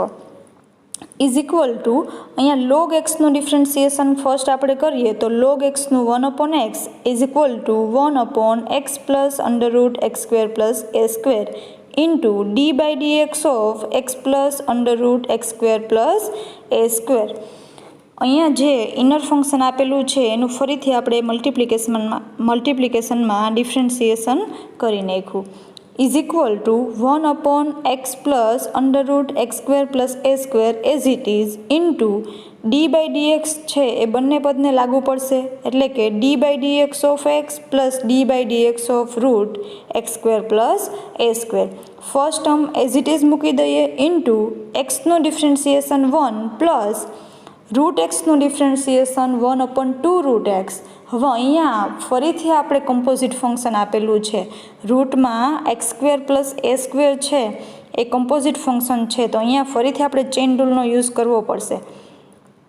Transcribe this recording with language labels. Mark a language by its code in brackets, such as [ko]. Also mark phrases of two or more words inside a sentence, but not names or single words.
[en] is equal to [gu] અહીંયા લોગ એક્સનું ડિફરન્સિએશન ફર્સ્ટ આપણે કરીએ તો લોગ એક્સનું [en] 1/x is equal to 1/x plus under root x square plus a square into d by dx of x plus under root x square plus a square. [gu] અહીંયા જે [en] inner function [gu] આપેલું છે એનું ફરીથી આપણે મલ્ટિપ્લિકેશનમાં ડિફરન્સિએશન કરી નાખ્યું. [en] is equal to 1/x plus under root x square plus a square as it is into d by dx [gu] છે એ [en] બંને પદને લાગુ પડશે [gu] એટલે કે [en] d by dx of x plus d by dx of root x square plus a square. first term as it is [gu] મૂકી દઈએ [en] into x's differentiation 1 plus root x's differentiation 1/2 root x. [gu] હવે અહીંયા ફરીથી આપણે [en] composite function [gu] આપેલું છે. રૂટમાં [en] x square plus a square [gu] છે એ [en] composite function [gu] છે તો અહીંયા ફરીથી આપણે ચેઇન રૂલનો યુઝ કરવો પડશે.